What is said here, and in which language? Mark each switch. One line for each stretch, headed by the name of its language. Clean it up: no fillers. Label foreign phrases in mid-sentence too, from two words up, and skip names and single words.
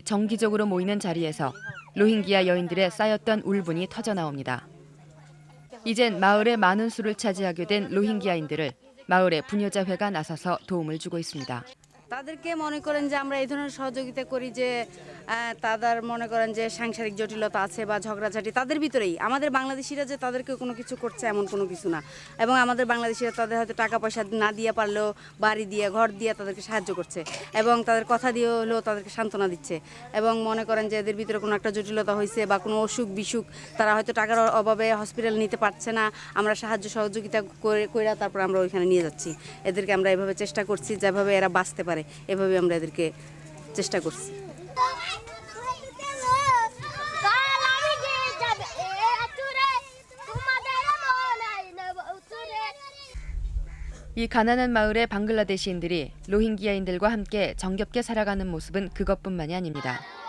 Korean: 정기적으로 모이는 자리에서 로힝기아 여인들의 쌓였던 울분이 터져나옵니다. 이젠 마을의 많은 수를 차지하게 된 로힝기아인들을 마을의 부녀자회가 나서서 도움을 주고 있습니다.
Bangla: তাদেরকে মনে করেন যে আমরা এই ধরনের সহযোগিতা করি যে তাদের মনে করেন যে সাংসারিক জটিলতা আছে বা ঝগড়াঝাটি তাদের ভিতরেই, আমাদের বাংলাদেশিরা যে তাদেরকে কোনো কিছু করছে এমন কোনো কিছু না। এবং আমাদের বাংলাদেশিরা তাদের হয়তো টাকা পয়সা না দিয়ে পারলেও বাড়ি দিয়ে ঘর দিয়ে তাদেরকে সাহায্য করছে এবং তাদের কথা দিয়ে হলেও তাদেরকে সান্ত্বনা দিচ্ছে। এবং মনে করেন যে এদের ভিতরে কোনো একটা জটিলতা হয়েছে বা কোনো অসুখ বিসুখ, তারা হয়তো টাকার অভাবে হসপিটাল নিতে পারছে না, আমরা সাহায্য সহযোগিতা করে তারপর আমরা ওইখানে নিয়ে যাচ্ছি। এদেরকে আমরা এভাবে চেষ্টা করছি যেভাবে এরা বাঁচতে পারে, এভাবে আমরা এদেরকে চেষ্টা করছি।
Korean: 이 가난한 마을의 방글라데시인들이 로힝기아인들과 함께 정겹게 살아가는 모습은 그것뿐만이 아닙니다.